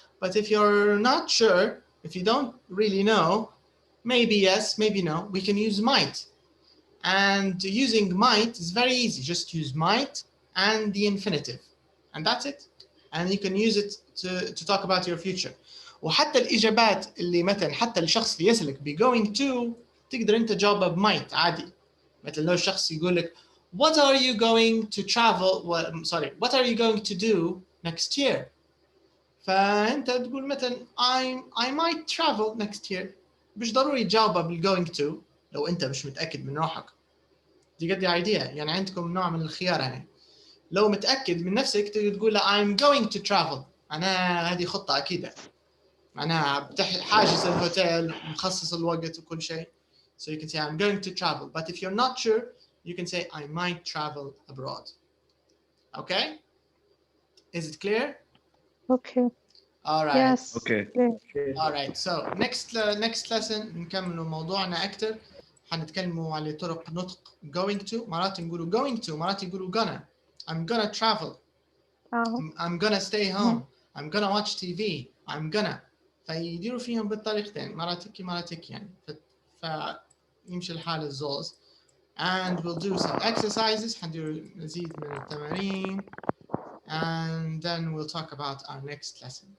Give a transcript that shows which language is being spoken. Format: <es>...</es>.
<en>But if you're not sure, if you don't really know, maybe yes, maybe no, we can use might. And using might is very easy. Just use might and the infinitive. And that's it. And you can use it to talk about your future.</en> <ar>وحتى الإجابات اللي مثلا حتى الشخص اللي يسألك</ar> <en>be going to</en> <ar>تقدر أنت تجاوبها بmight عادي. مثلا لو شخص يقول لك</ar> <en>what are you going to travel what are you going to do next year؟</en> <ar>فأنت تقول مثلا</ar> <en>I might travel next year.</en> <ar>مش ضروري تجاوبها بالgoing to لو أنت مش متأكد من روحك. دي قد idea يعني عندكم نوع من الخيار هنا. لو متأكد من نفسك تقدر تقول</ar> <en>I'm going to travel.</en> <ar>أنا هذه خطة أكيدة. معناها حاجز الهوتيل مخصص الوقت وكل شيء.</ar> <en>So you can say I'm going to travel. But if you're not sure, you can say I might travel abroad. Okay? Is it clear? Okay. All right. Yes. Okay. All right. So next lesson</en> <ar>نكمل موضوعنا أكتر. حنتكلموا على طرق نطق going to. مرات نقولوا</ar> <en>going to.</en> <ar>مرات يقولوا gonna.</ar> <en>I'm gonna travel. I'm gonna stay home. I'm gonna watch TV. I'm gonna.</en> <ar>فيديروا فيهم بالطريقتين. مراتك يعني. فيمشي الحال الزوز.</ar> <en>And we'll do some exercises.</en> <ar>حنديروا مزيد من التمارين.</ar> <en>And then we'll talk about our next lesson.</en>